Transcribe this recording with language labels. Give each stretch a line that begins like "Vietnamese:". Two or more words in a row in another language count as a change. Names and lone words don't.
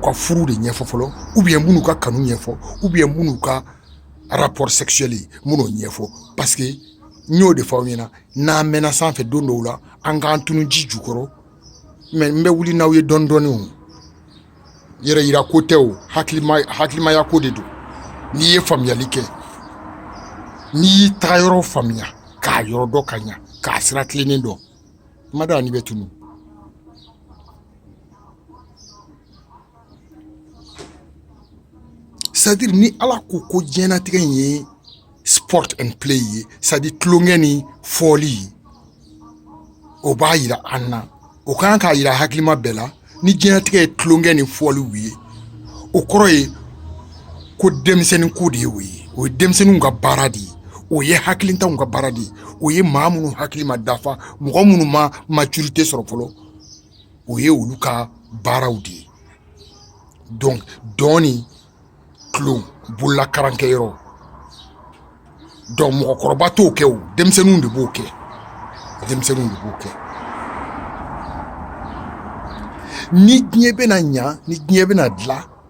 Bambara: ka furu de ɲɛfɔ fɔlɔ
French: ou bien
Bambara: minnu ka kanu ɲɛfɔ
French: ou bien
Bambara: minnu ka
French: rapport sexuel
Bambara: minnu ɲɛfɔ
French: parce que
Bambara: n y'o de fɔ aw ɲɛna n'an mɛnna sanfɛ don dɔw la an k'an tunu ji jukɔrɔ mais n bɛ wuli n'aw ye dɔɔni o yɛrɛ yira ko tɛ o hakilimaya ko de don n'i ye faamuyali kɛ n'i y'i taga yɔrɔ faamuya k'a yɔrɔ dɔ ka ɲa k'a sira tilennen dɔn ma da ni bɛ tunu c'est-à-dire ni Ala ko diɲɛnatigɛ in ye
English: sport and play
Bambara: ye c'est-à-dire tulonkɛ ni fɔli o b'a yira an na o kan k'a yira hakilima bɛɛ la ni diɲɛnatigɛ ye tulonkɛ ni fɔliw ye o kɔrɔ ye ko denmisɛnnin ko de ye o ye denmisɛnninw ka baara de ye o ye hakilintanw ka baara de ye o ye maa minnu hakili ma dafa mɔgɔ minnu ma maturité sɔrɔ fɔlɔ o ye olu ka baaraw de ye donc dɔɔni tulon bolola karankɛyɔrɔ donc mɔgɔkɔrɔba t'o kɛ o denmisɛnninw de b'o kɛ ni diɲɛ bɛna ɲa ni diɲɛ bɛna dilan